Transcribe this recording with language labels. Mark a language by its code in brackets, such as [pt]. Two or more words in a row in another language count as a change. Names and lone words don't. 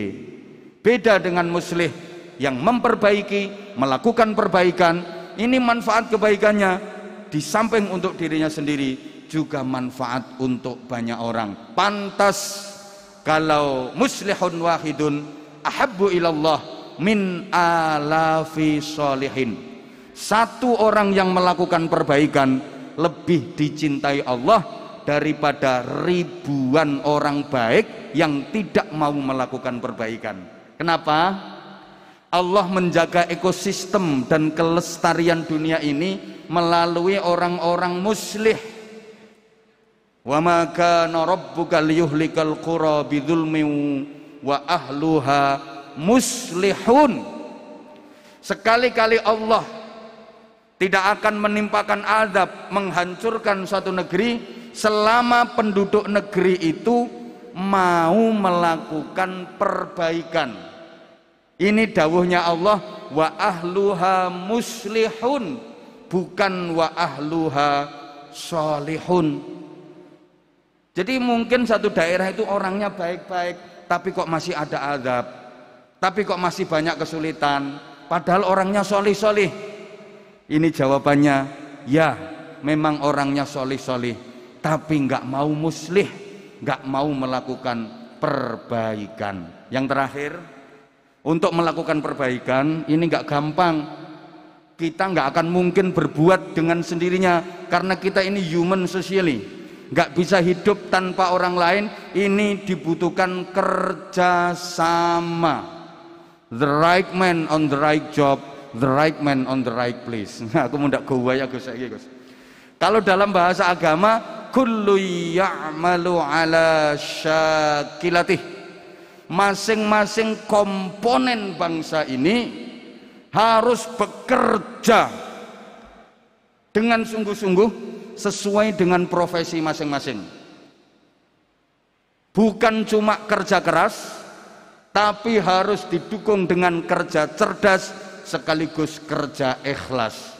[id] Beda dengan muslih yang memperbaiki, melakukan perbaikan, ini manfaat kebaikannya di samping untuk dirinya sendiri juga manfaat untuk banyak orang. Pantas kalau [ar] مصلح واحد أحب إلى الله من آلاف صالحين. [id] Satu orang yang melakukan perbaikan lebih dicintai Allah daripada ribuan orang baik yang tidak mau melakukan perbaikan. Kenapa? Allah menjaga ekosistem dan kelestarian dunia ini melalui orang-orang muslih. [ar] وما كان ربك ليهلك القرى بظلم وأهلها مصلحون. [id] Sekali-kali Allah tidak akan menimpakan azab, menghancurkan suatu negeri selama penduduk negeri itu mau melakukan perbaikan. Ini dawuhnya Allah, [ar] وأهلها مصلحون, bukan وأهلها صالحون. [id] Jadi mungkin satu daerah itu orangnya baik-baik, tapi kok masih ada azab, tapi kok masih banyak kesulitan, padahal orangnya solih-solih. Ini jawabannya, ya memang orangnya solih-solih, tapi nggak mau muslih, nggak mau melakukan perbaikan. Yang terakhir, untuk melakukan perbaikan ini nggak gampang. Kita nggak akan mungkin berbuat dengan sendirinya, karena kita ini [en] human socially, [id] nggak bisa hidup tanpa orang lain. Ini dibutuhkan kerjasama. [en] The right man on the right job, the right man on the right place. [id] Aku mau ndak gowa ya Gus. Kalau dalam bahasa agama, [ar] كل يعمل على شاكلته. [id] Masing-masing komponen bangsa ini harus bekerja dengan sungguh-sungguh sesuai dengan profesi masing-masing. Bukan cuma kerja keras, tapi harus didukung dengan kerja cerdas sekaligus kerja ikhlas.